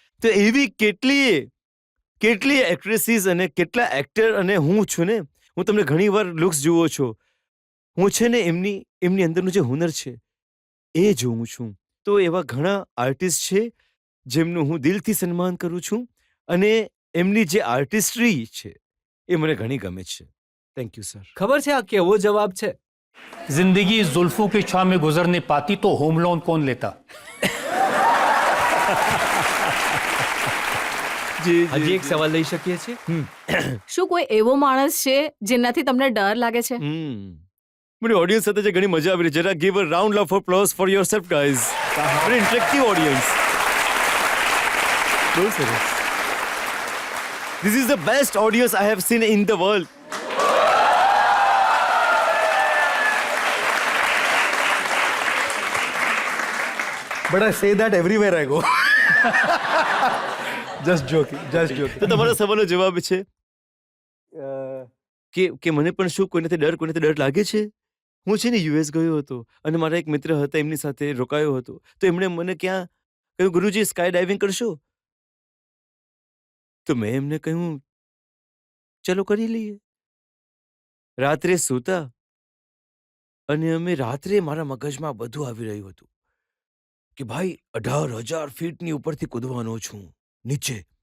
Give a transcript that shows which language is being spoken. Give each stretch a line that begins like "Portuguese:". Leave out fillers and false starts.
Gujarati: તો એવી કેટલીય એક્ટ્રેસીસ અને કેટલા એક્ટર, અને હું છું ને, હું તમને ઘણીવાર લુક્સ જુઓ છો, હું છે ને એમની અંદરનું જે હુનર છે એ જોઉં છું. તો એવા ઘણા આર્ટિસ્ટ છે જેમનું હું દિલથી સન્માન કરું છું અને એમની જે આર્ટિસ્ટ્રી છે એ મને ઘણી ગમે છે. Thank you sir. ખબર છે આ કેવો જવાબ છે?
Hindi: जिंदगी जुल्फों की छां में गुजर नहीं पाती तो होम लोन कौन लेता?
Gujarati: હજી એક સવાલ લઈ શકીએ છીએ? શું કોઈ એવો માણસ છે જેનાથી તમને ડર લાગે છે? મને ઓડિયન્સ સાથે જે ઘણી મજા આવી રહી છે.
English: જરા give a round of applause for yourself guys. Very interactive audience.
Gujarati: બહુ સરસ.
English: This is the best audience I have seen in the world. But I say that everywhere I go. Just joking, just joking.
Gujarati: તો તમારા સવાલનો જવાબ છે કે મને પણ શું કોઈનાથી ડર લાગે છે? હું છે ને યુએસ ગયો હતો અને મારા એક મિત્ર હતા, એમની સાથે રોકાયો હતો. તો એમણે મને ક્યાં કહ્યું, ગુરુજી સ્કાય ડાઇવિંગ કરશો? તો મેં એમને કહ્યું ચલો કરી લઈએ. રાત્રે સૂતા અને અમે રાત્રે મારા મગજમાં બધું આવી રહ્યું હતું કે ભાઈ 18,000 ફીટની ઉપરથી કૂદવાનો છું નીચે.